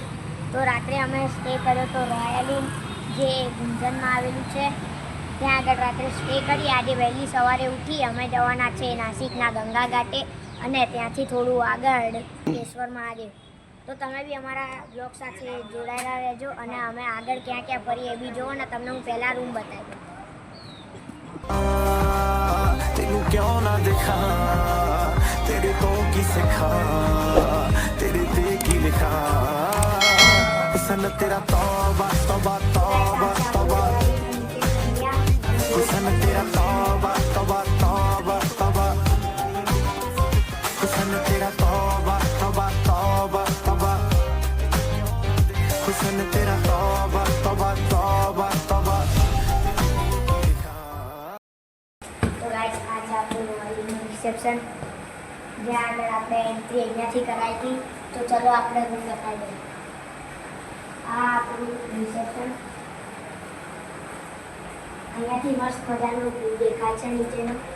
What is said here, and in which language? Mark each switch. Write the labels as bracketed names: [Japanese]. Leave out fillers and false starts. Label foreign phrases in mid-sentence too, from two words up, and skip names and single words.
[Gujarati] તો રાત્રે અમે સ્ટે કર્યો તો રોયલ ઇન જે ગુંજનમાં આવેલું છે ત્યાં આગળ રાત્રે સ્ટે કરી. આજે વહેલી સવારે ઉઠી અમે જવાના છે નાસિકના ગંગા ઘાટે અને ત્યાંથી થોડું આગળ કેશ્વર મહાદેવ. તો તમે બી અમારા બ્લોગ સાથે જોડાયેલા રહેજો અને અમે આગળ ક્યાં ક્યાં ફરીએ એ બી જુઓ ને. તમને હું પહેલાં રૂમ બતાવી દઉં. [Punjabi] ਤੈਨੂੰ ਕਿਉਂ ਨਾ ਦੇਖਾ ਤੇਰੇ ਤੋ ਕੀ ਸਿਖਾ ਤੇਰੇ ਦਿਲ ਕੀ ਲਿਖਾ ਸਨ ਤੇਰਾ ਤੌਬਾ ਤੌਬਾ ਤੌਬਾ ਤੌਬਾ ਸਨ ਤੇਰਾ ਤੌਬਾ ਤੌਬਾ ਤੌਬਾ ਤੌਬਾ ਸਨ ਤੇਰਾ ਤੌਬਾ ਤੌਬਾ ਤੌਬਾ ਤੌਬਾ ਸਨ ਤੇਰਾ ਤੌਬਾ ਤੌਬਾ ਤੌਬਾ ਤੌਬਾ. [Gujarati] રિસેપ્શન જ્યાં આગળ આપણે એન્ટ્રી અહીંયાથી કરાવી હતી. તો ચલો આપણે રૂમ બતાવી દઈએ. આ આપણું રિસેપ્શન. અહીંયાથી મસ્ત મજાનું વ્યૂ દેખાય છે નીચેનો.